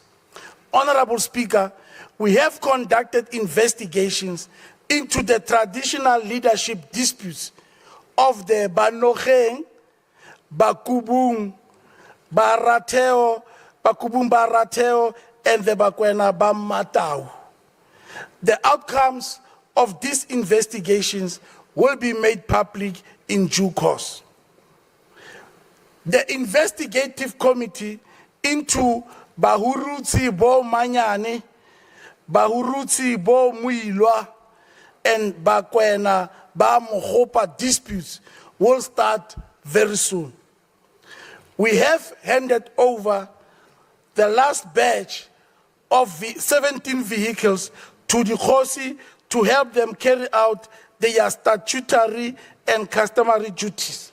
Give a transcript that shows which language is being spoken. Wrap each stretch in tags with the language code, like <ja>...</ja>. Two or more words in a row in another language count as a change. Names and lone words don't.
<en>Honorable Speaker, we have conducted investigations into the traditional leadership disputes of the Mahikeng, Bakubung, Barateo, and the Bakwena Bamatau. The outcomes of these investigations will be made public in due course. The investigative committee into Bahurutsi Bo Manyane, Bahurutsi Bo Muilwa, and Bakwena Ba Mokgopa disputes will start very soon. We have handed over the last batch of 17 vehicles to the Mokgosi to help them carry out their statutory and customary duties.</en>